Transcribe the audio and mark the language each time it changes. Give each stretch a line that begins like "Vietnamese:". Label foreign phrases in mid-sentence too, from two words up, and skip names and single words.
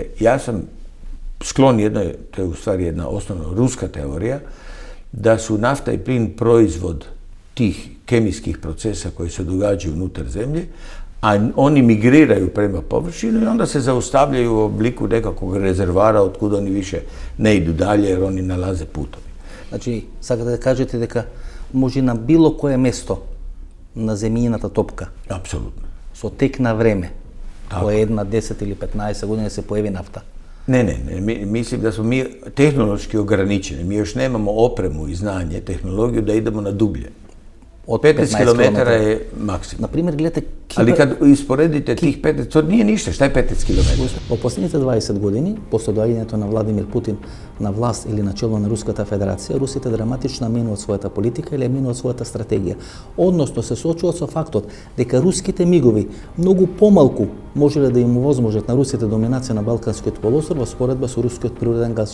Croatian: Ja sam sklon jednoj, to je u stvari jedna osnovna ruska teorija, da su nafta i plin proizvod tih kemijskih procesa koji se događaju unutar zemlje, a oni migriraju prema površinu i onda se zaustavljaju u obliku nekakvog rezervara otkud oni više ne idu dalje jer oni nalaze putovi. Znači, sad da kažete
Macedonian: дека може на било кое место на земјината топка.
Croatian: Apsolutno.
Macedonian: Со тек на време,
Croatian: Tako.
Macedonian: по една 10 или 15 години се појави нафта.
Croatian: Ne, mislim da smo mi tehnološki ograničeni. Mi još nemamo opremu i znanje, tehnologiju da idemo na dublje. Od 15 km je maksimum.
Macedonian: Например, гледате
Croatian: Ali kad isporedite tih 15, to nije ništa. Šta je 15 km?
Macedonian: Во последните 20 години, после доаѓањето на Владимир Путин на власт или на чело на Руската Федерација, русите драматично менуваат својата политика или менуваат својата стратегија. Односно се соочуваат со фактот дека руските мигови многу помалку можеле да им овозможат на русите доминација на Балканскиот полуостров во споредба со рускиот природен газ.